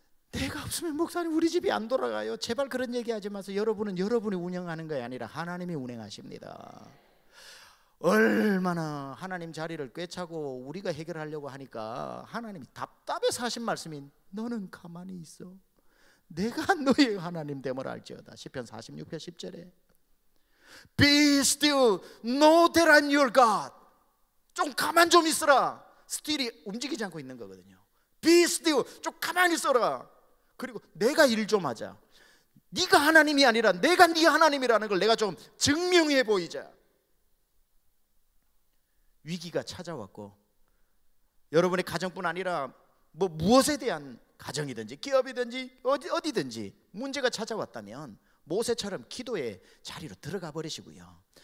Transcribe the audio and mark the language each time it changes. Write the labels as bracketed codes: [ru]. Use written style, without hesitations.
[ko] 내가 없으면 목사님 우리 집이 안 돌아가요. 제발 그런 얘기하지 마세요. 여러분은 여러분이 운영하는 것이 아니라 하나님이 운행하십니다. 얼마나 하나님 자리를 꿰차고 우리가 해결하려고 하니까 하나님이 답답해서 하신 말씀이 너는 가만히 있어, 내가 너의 하나님 됨을 알지어다. 시편 46편 10절에 [en] Be still, know that I'm your God. [ko] 좀 가만 좀 있어라. still이 움직이지 않고 있는 거거든요. Be still, 좀 가만히 있어라. 그리고 내가 일 좀 하자. 네가 하나님이 아니라 내가 네 하나님이라는 걸 내가 좀 증명해 보이자. 위기가 찾아왔고, 여러분의 가정뿐 아니라 무엇에 대한 가정이든지 기업이든지 어디든지 문제가 찾아왔다면 모세처럼 기도의 자리로 들어가 버리시고요.